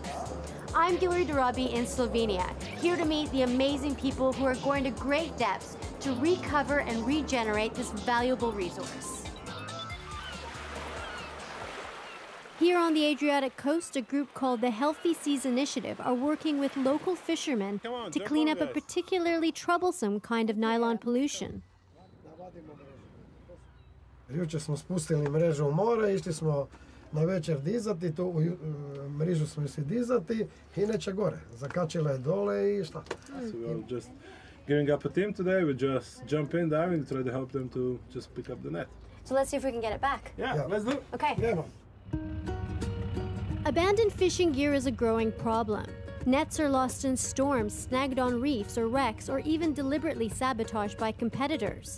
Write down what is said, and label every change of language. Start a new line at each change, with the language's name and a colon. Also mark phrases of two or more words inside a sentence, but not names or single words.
English: I'm Gilary Darabi in Slovenia, here to meet the amazing people who are going to great depths to recover and regenerate this valuable resource. Here on the Adriatic coast, a group called the Healthy Seas Initiative are working with local fishermen to clean up a particularly troublesome kind of nylon pollution.
Croatian: Jučer smo spustili mrežu u more, išli smo na večer dizati, mrežu smo si dizati i neće gore. Zakačila je dole i šta?
English: So we're just giving up a team today. We just jump in, diving, try to help them to just pick up the net. So let's see if we can get it back. Yeah. Let's do it. Okay. Idemo. Abandoned fishing gear is a growing problem. Nets are lost in storms, snagged on reefs or wrecks, or even deliberately sabotaged by competitors.